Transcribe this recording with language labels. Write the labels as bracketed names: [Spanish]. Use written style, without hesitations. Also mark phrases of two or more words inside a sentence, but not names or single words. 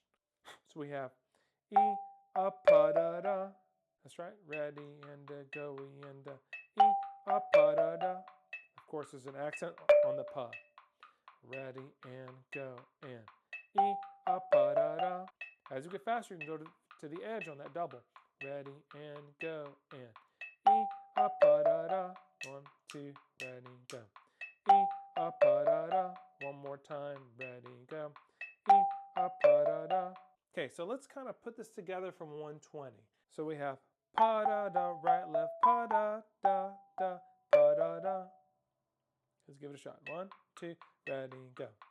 [English] So we have E, Puh Duh Duh, that's right, ready, and go, and E, Puh Duh Duh. Of course, there's an accent on the Puh. Ready, and go, and E, Puh Duh Duh. As you get faster, you can go to the edge on that double. Ready, and go, and E, Puh Duh Duh. 1, 2, ready, go. E, Puh Duh Duh. One more time, ready, go. E, Puh Duh Duh. Okay, so let's kind of put this together from 120. So we have Puh Duh Duh, right, left, Puh Duh Duh Duh, Puh Duh Duh. Let's give it a shot. 1, 2, ready, go.